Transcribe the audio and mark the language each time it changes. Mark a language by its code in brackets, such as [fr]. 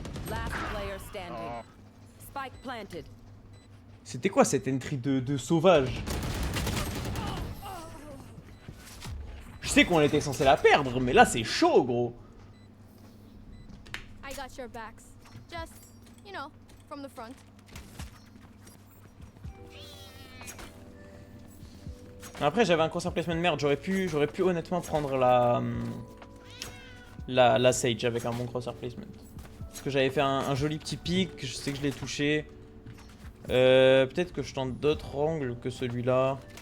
[en] Last player standing. Oh. Spike planted. [fr] C'était quoi cette entry de sauvage? Je sais qu'on était censé la perdre, mais là c'est chaud, gros. [en] I got your backs. Just, you know, from the front. [fr] Après, j'avais un concert placement de merde. J'aurais pu honnêtement prendre la Sage avec un bon crosshair placement. Parce que j'avais fait un joli petit pic. Je sais que je l'ai touché. Peut-être que je tente d'autres angles que celui-là.